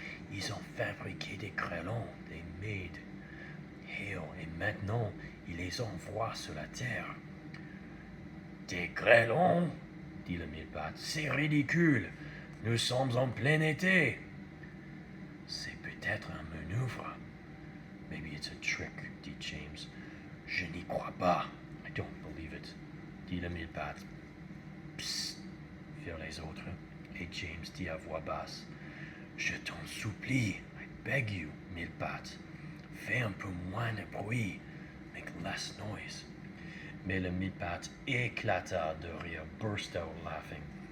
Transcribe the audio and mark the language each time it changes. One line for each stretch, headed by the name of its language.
French: Ils ont fabriqué des grêlons,
English: they made hail,
French: et maintenant ils les envoient sur la terre. Des grêlons? Dit le mille-pattes, c'est ridicule. Nous sommes en plein été. C'est peut-être un manœuvre.
English: Maybe it's a trick,
French: dit James. Je n'y crois pas.
English: I don't believe it,
French: dit le mille-pattes. Psst, firent les autres, et James dit à voix basse. Je t'en supplie,
English: I beg you,
French: mille-pattes. Fais un peu moins de bruit.
English: Make less noise.
French: Mais le mille-pattes éclata de rire,
English: burst out laughing.